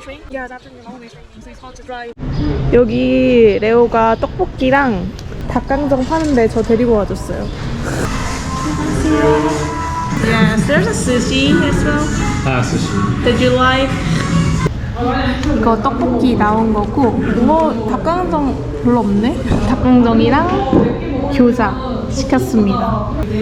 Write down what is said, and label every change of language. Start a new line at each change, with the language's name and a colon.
English: Yeah, that's in the morning, so it's hard to drive.
Korean: 여기 레오가 떡볶이랑 닭강정 파는데 저 데리고 와줬어요.
English: Yes, there's a sushi as well. Sushi. Did you like?
Korean: 이거 떡볶이 나온 거고, 닭강정 별로 없네? 닭강정이랑 교자 시켰습니다.